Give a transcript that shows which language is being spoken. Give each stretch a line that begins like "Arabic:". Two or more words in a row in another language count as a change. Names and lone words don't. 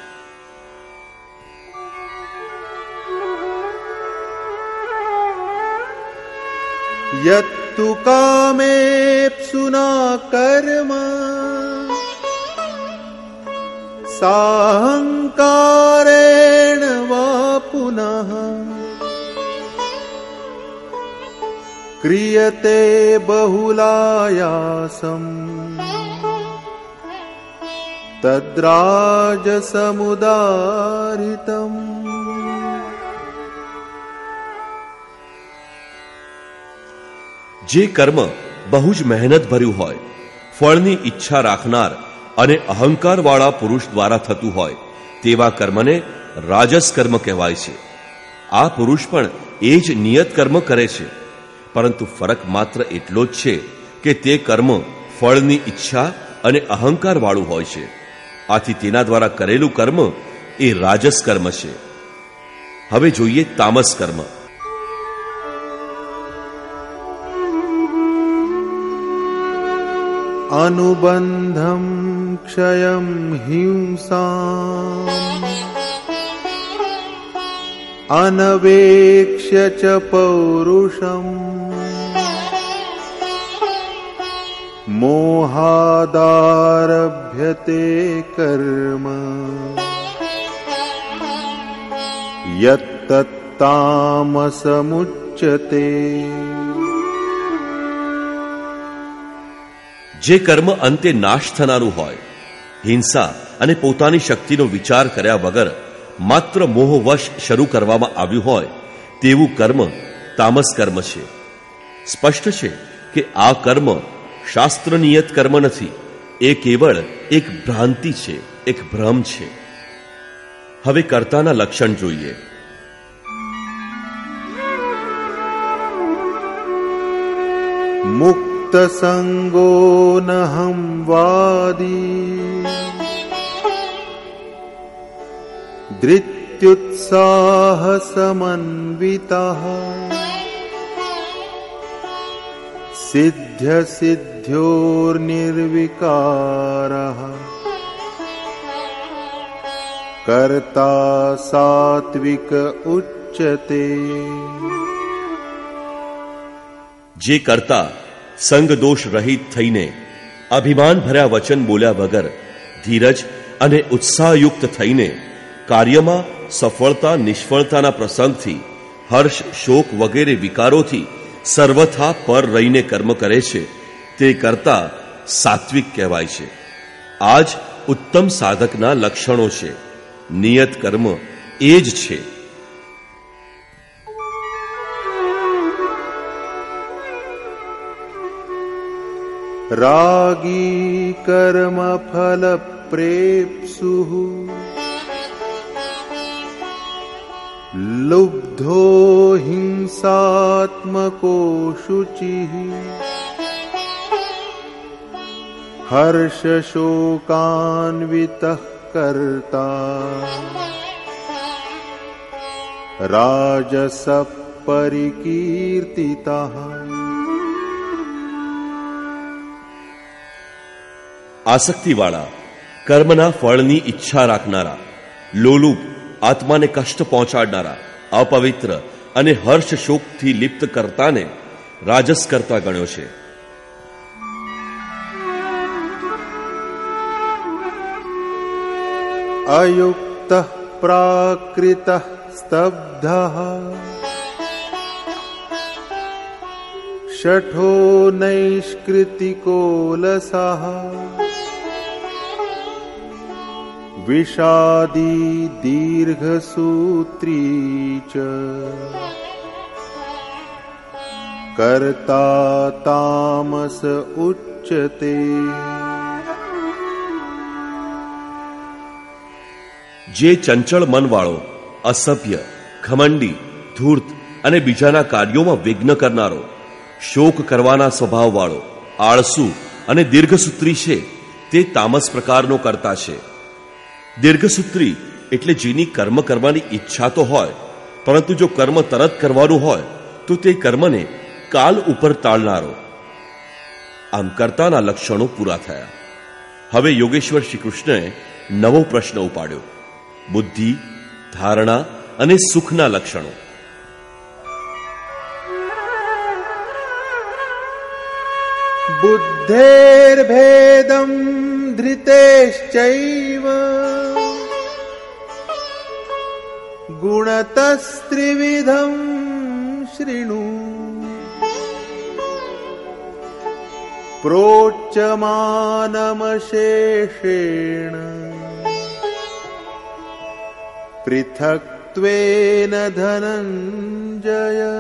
Sanskrit: यत्तु कामेप्सुना कर्म साहंकारेण वा पुनः क्रियते बहुलायासम् तद्राजसमुदारितम्।
Gujarati: જે કર્મ બહુ જ મહેનત ભર્યું હોય, ફળની ઈચ્છા રાખનાર અને અહંકારવાળા પુરુષ દ્વારા થતું હોય તેવા કર્મને રાજસ કર્મ કહેવાય છે. આ પુરુષ પણ એ જ નિયત કર્મ કરે છે, પરંતુ ફરક માત્ર એટલો જ છે કે તે કર્મ ફળની ઈચ્છા અને અહંકારવાળું હોય છે. આથી તેના દ્વારા કરેલું કર્મ એ રાજસ કર્મ છે. હવે જોઈએ તામસ કર્મ.
Sanskrit: अनुबंधं क्षयं हिंसाम् अनवेक्ष्य च पौरुषम् मोहादारभ्यते कर्म यत्तत्तामसमुच्यते।
Gujarati: જે કર્મ અંતે નાશ થનારું હોય, હિંસા અને પોતાની શક્તિનો વિચાર કર્યા વગર માત્ર મોહવશ શરૂ કરવામાં આવ્યું હોય તેવું કર્મ તામસ કર્મ છે. સ્પષ્ટ છે કે આ કર્મ શાસ્ત્રનિયત કર્મ નથી, એ કેવળ એક ભ્રાંતિ છે, એક ભ્રમ છે. હવે કર્તાના લક્ષણ જોઈએ.
Sanskrit: मुक्त संगो नहं वादी धृत्युत्साह समन्वितः सिद्ध्य सिद्ध्योर्निर्विकारः कर्ता सात्विक उच्यते।
Gujarati: જે કરતા સંગ દોષ રહિત થઈને અભિમાન ભર્યા વચન બોલ્યા વગર ધીરજ અને ઉત્સાહયુક્ત થઈને કાર્યમાં સફળતા નિષ્ફળતાના પ્રસંગથી હર્ષ શોક વગેરે વિકારોથી સર્વથા પર રહીને કર્મ કરે છે તે કરતા સાત્વિક કહેવાય છે. આ જ ઉત્તમ સાધકના લક્ષણો છે. નિયત કર્મ એ જ છે.
Sanskrit: रागी कर्म फल प्रेप्सुः लुब्धो हिंसात्मको शुचिः हर्ष शोकान्वितः कर्ता राजस परिकीर्तितः।
Gujarati: આસક્તિવાળા, કર્મના ફળની ઈચ્છા રાખનારા, લોલુપ, આત્માને કષ્ટ પહોંચાડનારા, અપવિત્ર અને હર્ષ શોકથી લિપ્ત કર્તાને રાજસ કરતા ગણ્યો છે.
Sanskrit: अयुक्तः प्राकृतः स्तब्धः शठो नैष्कृतिको लसः विषादी दीर्घसूत्री च कर्ता तामस उच्यते।
Gujarati: જે ચંચળ મનવાળો, અસભ્ય, ઘમંડી, ધૂર્ત અને બીજાના કાર્યોમાં વિઘ્ન કરનારો, શોક કરવાના સ્વભાવવાળો, આળસુ અને દીર્ઘસૂત્રી છે તે તામસ પ્રકારનો કરતા છે. દીર્ઘસૂત્રી એટલે જેની કર્મ કરવાની ઈચ્છા તો હોય, પરંતુ જો કર્મ તરત કરવાનું હોય તો તે કર્મને કાલ ઉપર ટાળનારો. આમ કર્તાના લક્ષણો પૂરા થયા. હવે યોગેશ્વર શ્રી કૃષ્ણએ નવો પ્રશ્ન ઉપાડ્યો. બુદ્ધિ, ધારણા અને સુખના લક્ષણો.
Sanskrit: बुद्धेर्भेदं धृतेश्चैव गुणतस्त्रिविधं शृणु प्रोच्यमानमशेषेण पृथक्त्वेन धनंजय।